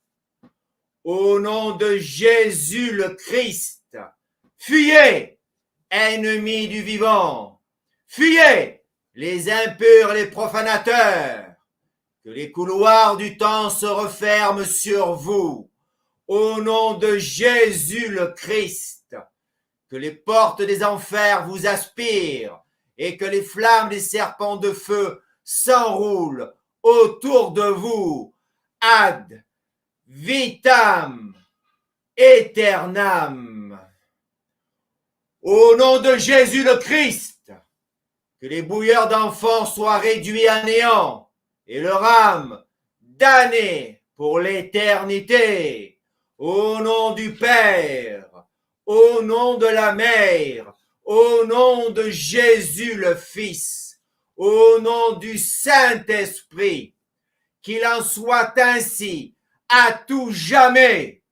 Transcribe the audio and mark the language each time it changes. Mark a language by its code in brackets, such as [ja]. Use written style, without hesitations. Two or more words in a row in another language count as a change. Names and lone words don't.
[fr] Au nom de Jésus le Christ, fuyez, ennemis du vivant, fuyez, les impurs, les profanateurs, que les couloirs du temps se referment sur vous. Au nom de Jésus le Christ, que les portes des enfers vous aspirent et que les flammes des serpents de feu s'enroulent autour de vous. [la] Ad vitam aeternam. [fr] Au nom de Jésus le Christ, que les bouilleurs d'enfants soient réduits à néant et leur âme damnée pour l'éternité. Au nom du Père, au nom de la Mère, au nom de Jésus le Fils, au nom du Saint-Esprit, qu'il en soit ainsi à tout jamais.